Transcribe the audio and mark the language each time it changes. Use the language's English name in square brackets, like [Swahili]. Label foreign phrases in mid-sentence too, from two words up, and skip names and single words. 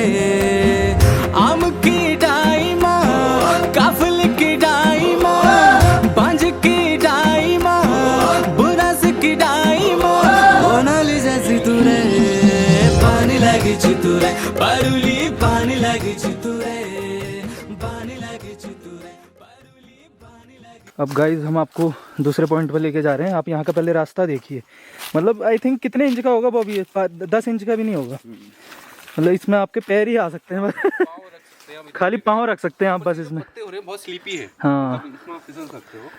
[Garhwali] आम की डाइमा, काफल की डाइमा, बांझ की डाइमा, बुरास की डाइमा, मोनाली जैसी तुरे, बानी लगी तुरे, परुली बानी लगी तुरे, बानी लगी तुरे, परुली बानी लगी। [Hindi] अब गाइज हम आपको दूसरे पॉइंट पर लेके जा रहे हैं। आप यहाँ का पहले रास्ता देखिए, मतलब [English] I think [Hindi] कितने इंच का होगा बॉबी? 10 इंच का भी नहीं होगा। मतलब इसमें आपके पैर ही आ सकते हैं, खाली पाँव रख सकते हैं आप बस इसमें। बहुत स्लीपी है। हाँ, इसमें आप फिसल सकते हो।